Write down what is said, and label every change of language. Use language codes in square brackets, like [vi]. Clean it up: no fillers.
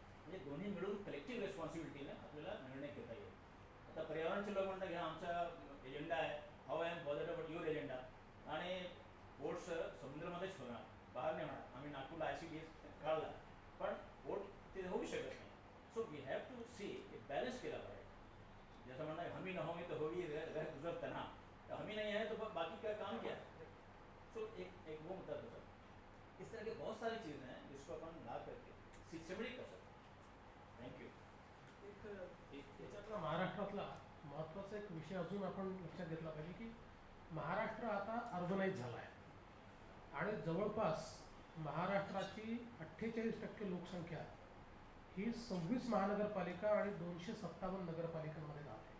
[mr] म्हणजे दोन्ही मिळून कलेक्टिव्ह रेस्पॉन्सिबिलिटीने आपल्याला निर्णय घेता येईल. आता पर्यावरणचे लोक म्हणतात की आमचा एजेंडा आहे, [en] how I am positive about your agenda, [mr] आणि बोट्स समुद्रामध्येच होणार, बाहेर नाही होणार. आम्ही नागपूरला ICDS काढला, पण बोट तिथे होऊ शकत नाही. [en] so we have to see balance [mr] केला पाहिजे. [hi] जैसा म्हणना है हम ही न होंगे तो होगी रह गुजर तना, हम ही नहीं है तो बाकी का काम क्या है. सो एक वो मुद्दा था. इस तरह के बहुत सारी चीज़ें हैं जिसको अपन ला करके सिस्टमेटिक कर सकते हैं. [en] Thank you. [mr] याच्यातला महाराष्ट्रातला महत्त्वाचा एक विषय अजून आपण लक्षात घेतला पाहिजे की महाराष्ट्र आता अर्बनाइज झाला आहे आणि जवळपास महाराष्ट्राची 48% लोकसंख्या ही 26 महानगरपालिका आणि 257 नगरपालिकांमध्ये राहते.